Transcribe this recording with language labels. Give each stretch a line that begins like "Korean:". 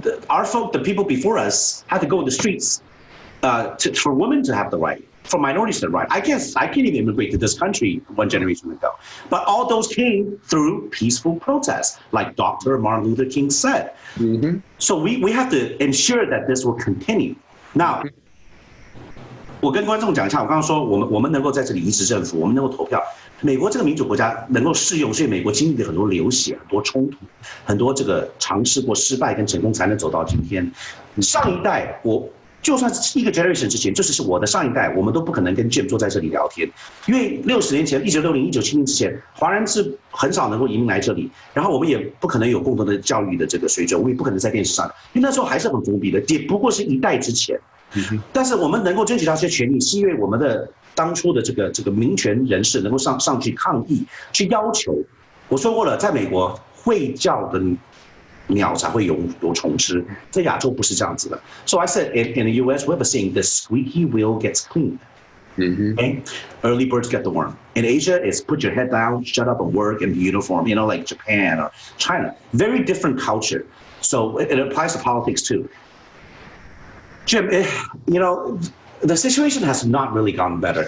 English: Our folk, the people before us, had to go in the streets for women to have the right, for minorities to have the right. I can't even immigrate to this country one generation ago. But all those came through peaceful protests, like Dr. Martin Luther King said. So we have to ensure that this will continue.
Chinese: Now, 我跟观众讲一下，我刚刚说我们能够在这里移植政府，我们能够投票。美国这个民主国家能够适用，所以美国经历了很多流血、很多冲突、很多这个尝试过失败跟成功，才能走到今天。上一代，我就算是一个 generation 之前，就是我的上一代，我们都不可能跟 Jim 坐在这里聊天，因为60年前，1960、1970年之前，华人是很少能够移民来这里，然后我们也不可能有共同的教育的这个水准，我们也不可能在电视上，因为那时候还是很封闭的，也不过是一代之前。但是我们能够争取到这些权利，是因为我们的当初的这个民权人士能够上去抗议，去要求。我说过了，在美国会叫的鸟才会有虫吃，在亚洲不是这样子的。
English: So I said in the U.S. we have a saying, the squeaky wheel gets cleaned. Okay? Early birds get the worm. In Asia, it's put your head down, shut up and work in the uniform, you know, like Japan or China. Very different culture. So it applies to politics too. Jim, you know, the situation has not really gotten better.